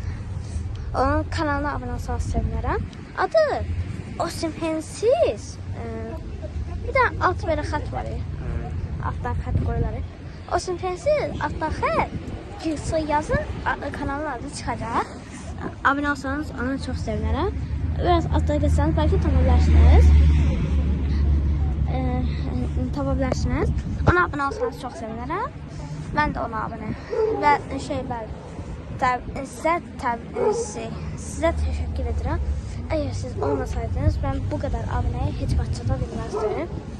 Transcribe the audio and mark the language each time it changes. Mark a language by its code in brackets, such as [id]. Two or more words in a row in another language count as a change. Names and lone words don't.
[az] Onun kanalına abunə olsanız sevinərəm. Adı Osimhensiz. Bir də alt belə xət var. Altdan xət qoyuları. Osimhensiz altdan xət. Gilsoy yazın, kanalın adı çıxacaq. Abunə olsanız onu çox sevinərəm. [tr] Biraz altta geçseniz belki tapabilirsiniz. Ona abone olsanız çok sevinirim. Ben de ona abone. Ve size teşekkür ederim. Eğer siz olmasaydınız ben bu kadar aboneye hiç başlata bilmezdim.